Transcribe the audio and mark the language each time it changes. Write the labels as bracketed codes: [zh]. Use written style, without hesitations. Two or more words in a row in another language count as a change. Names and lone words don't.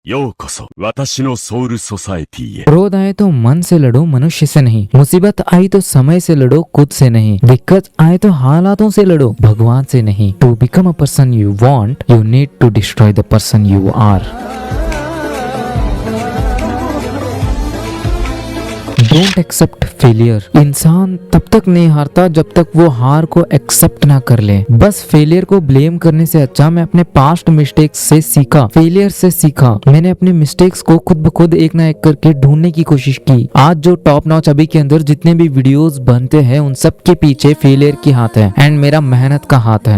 [ja] ようこそ私のソウルソサエティへ。 [hi] क्रोध आए तो मन से लड़ो, मनुष्य से नहीं। मुसीबत आई तो समय से लड़ो, खुद से नहीं। दिक्कत आए तो हालातों से लड़ो, भगवान से नहीं। [en] To become a person you want, you need to destroy the person you are. Don't accept failure. [hi] इंसान तब तक नहीं हारता जब तक वो हार को एक्सेप्ट ना कर ले। बस फेलियर को ब्लेम करने से अच्छा मैं अपने [en] past mistakes [hi] से सीखा, फेलियर से सीखा। मैंने अपने मिस्टेक्स को खुद ब खुद एक ना एक करके ढूंढने की कोशिश की। आज जो [en] top notch [hi] अभी के अंदर जितने भी वीडियोस बनते हैं उन सब के पीछे फेलियर की हाथ है एंड मेरा मेहनत का हाथ है।